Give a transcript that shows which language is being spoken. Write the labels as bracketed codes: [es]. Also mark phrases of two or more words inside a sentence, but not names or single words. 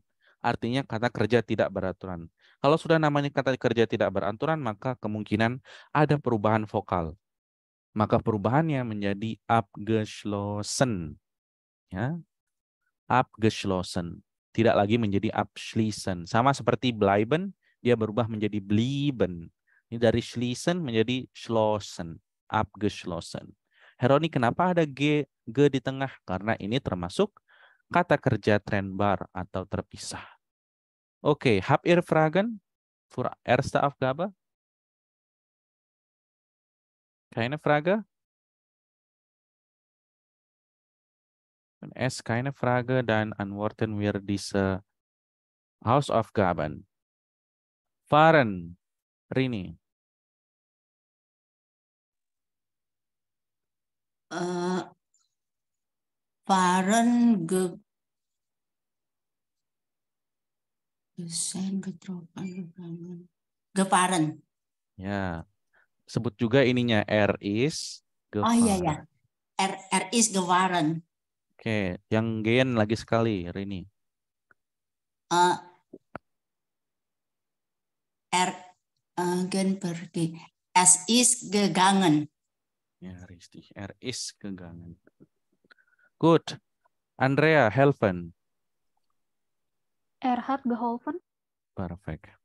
[id] Artinya kata kerja tidak beraturan. Kalau sudah namanya kata kerja tidak beraturan, maka kemungkinan ada perubahan vokal. Maka perubahannya menjadi abgeschlossen. Ya. Abgeschlossen. Tidak lagi menjadi abschließen. Sama seperti bleiben, dia berubah menjadi blieben. Ini dari schließen menjadi schlossen. [de] Abgeschlossen. [id] Heroni, kenapa ada G di tengah? Karena ini termasuk kata kerja trennbar atau terpisah. [de] Oke, habt ihr Fragen für erste Aufgabe? Keine Frage? Wenn es keine Frage, dann antworten wir diese Hausaufgaben. Fahren, Rini. Fahren gefahren. [id] Ya, sebut juga ininya [de] is gefahren. [id] Oh iya ya, [de] R is gefahren. [id] Oke, yang gen lagi sekali Rini. Gen pergi. [de] S is gegangen. Ja, richtig. Ist gegangen. Gut. Andrea, helfen. Hat geholfen. Perfekt.